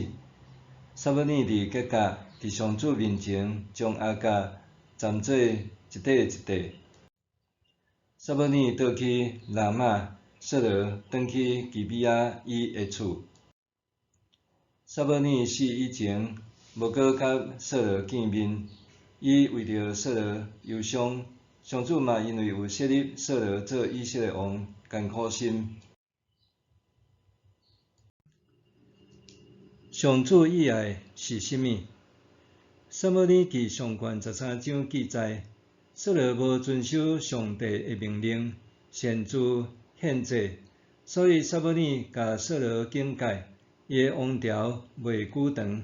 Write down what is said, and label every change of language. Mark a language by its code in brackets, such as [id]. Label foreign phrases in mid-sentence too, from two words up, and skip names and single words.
[nan] 撒母耳伫吉甲伫上主面前，将亚甲斩做一块一块。撒母耳倒去拉玛，扫罗转去基比亚伊的厝。撒母耳死以前，无搁甲扫罗见面，伊为着扫罗忧伤，上主嘛因为有设立扫罗做以色列王，艰苦心。上主意爱是甚物？撒母耳记上卷13章记载，扫罗无遵守上帝的命令，擅自献祭，所以撒母耳甲扫罗警戒，伊的王朝袂久长。